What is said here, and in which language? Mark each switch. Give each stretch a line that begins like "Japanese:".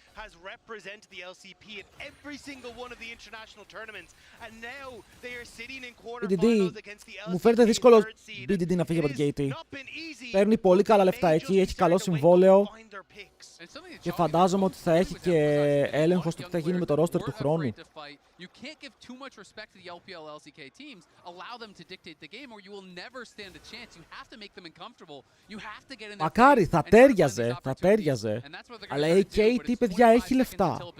English: Has represented the LCP in every single one of the international tournaments, and now they are sitting in quarterfinals against the LCP.
Greek: Μου φαίνεται δύσκολο BDD να φύγει από την KT. Παίρνει πολύ καλά λεφτά εκεί, έχει καλό συμβόλαιο και φαντάζομαι ότι θα έχει και έλεγχο στο τι θα γίνει με το roster του χρόνου.
English: You can't give too much respect to the LPL LCK teams. Allow them to dictate the game or you will never stand a chance. You have to make them uncomfortable. You have to get in there.
Greek: Μακάρι, θα τέριαζε. Αλλά η KT, παιδιά, έχει λεφτά.